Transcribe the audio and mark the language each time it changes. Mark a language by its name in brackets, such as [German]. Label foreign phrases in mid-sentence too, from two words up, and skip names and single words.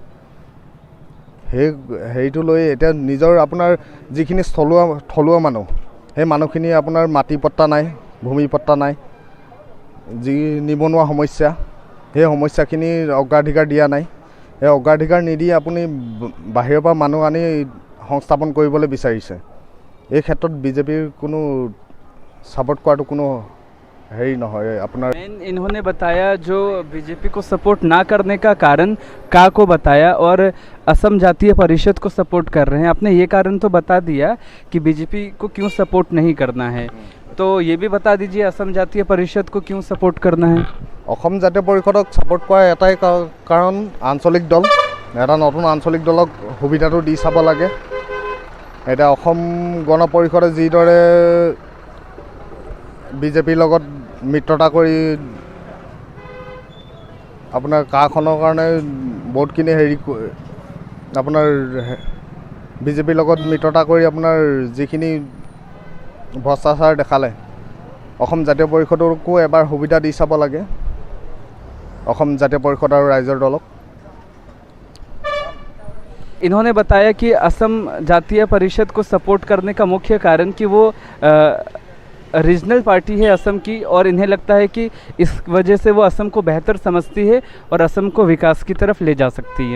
[Assamese] সেইটো লৈ এতিয়া নিজৰ আপোনাৰ যিখিনি থলুৱা মানুহ, সেই মানুহখিনি আপোনাৰ মাটি পট্টা নাই, ভূমি পট্টা নাই, যি নিবনুৱা সমস্যা, সেই সমস্যাখিনিৰ অগ্ৰাধিকাৰ দিয়া নাই। এই অগ্ৰাধিকাৰ নিদি আপুনি বাহিৰৰ পৰা মানুহ আনি সংস্থাপন কৰিবলৈ বিচাৰিছে। এই ক্ষেত্ৰত বিজেপিৰ কোনো ছাপোৰ্ট কৰাটো কোনো হেৰি নহয় আপোনাৰ। [Hindi] इन्होंने बताया जो बीजेपी को सपोर्ट ना करने का कारण का को बताया, और असम जातीय परिषद को सपोर्ट कर रहे हैं। आपने ये कारण तो बता दिया कि बीजेपी को क्यों सपोर्ट नहीं करना है, तो ये भी बता दीजिए असम जातीय परिषद को क्यों सपोर्ट करना है? [Assamese] অসম জাতীয় পৰিষদক ছাপোৰ্ট কৰা এটাই কাৰণ আঞ্চলিক দল, এটা নতুন আঞ্চলিক দলক সুবিধাটো দি চাব লাগে। এতিয়া অসম গণ পৰিষদে যিদৰে বিজেপিৰ লগত মিত্ৰতা কৰি আপোনাৰ কাখনৰ কাৰণে বহুতখিনি হেৰি আপোনাৰ বিজেপিৰ লগত মিত্ৰতা কৰি আপোনাৰ যিখিনি ভ্ৰষ্টাচাৰ দেখালে, অসম জাতীয় পৰিষদকো এবাৰ সুবিধা দি চাব লাগে, অসম জাতীয় পৰিষদ আৰু ৰাইজৰ দলক। [Hindi] इन्होंने बताया कि असम जातीय परिषद को सपोर्ट करने का मुख्य कारण कि वो रीजनल पार्टी है असम की, और इन्हें लगता है कि इस वजह से वो असम को बेहतर समझती है और असम को विकास की तरफ ले जा सकती है।